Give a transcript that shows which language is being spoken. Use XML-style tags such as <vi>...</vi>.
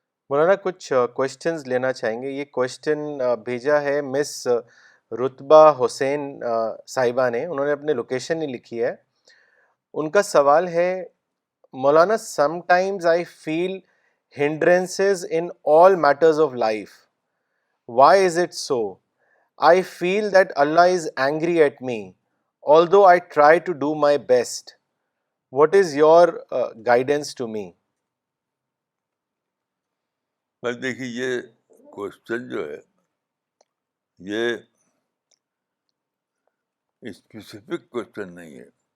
<ur>مولانا کچھ کوشچنز لینا چاہیں گے. یہ کوشچن بھیجا ہے مس رتبہ حسین صاحبہ نے. انہوں نے اپنے لوکیشن نہیں لکھی ہے. ان کا سوال ہے, مولانا</ur> <en>Sometimes I feel hindrances in all matters of life. Why is it so? I feel that Allah is angry at me, although I try to do my best. What is your guidance to me?</en> <ur>بس دیکھیے, یہ question جو ہے یہ specific question نہیں ہے.</ur>